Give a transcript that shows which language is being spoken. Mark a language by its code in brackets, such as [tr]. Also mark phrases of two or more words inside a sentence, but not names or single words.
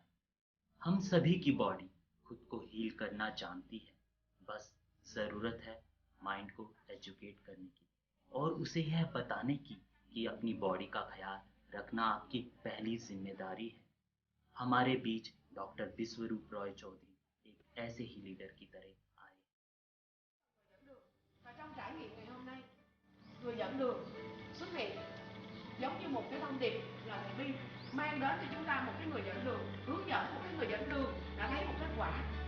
[hi] हम सभी की बॉडी खुद को हील करना जानती है, बस ज़रूरत है माइंड को एजुकेट करने की और उसे यह बताने की कि अपनी बॉडी का ख्याल रखना आपकी पहली जिम्मेदारी है। हमारे बीच डॉक्टर विश्वरूप रॉय चौधरी एक ऐसे ही लीडर की तरह आए। [vi] Và trong trải nghiệm ngày hôm nay, người dẫn đường xuất hiện giống như một cái thông điệp là thầy Vi mang đến cho chúng ta một cái người dẫn đường, hướng dẫn một cái người dẫn đường đã thấy một kết quả.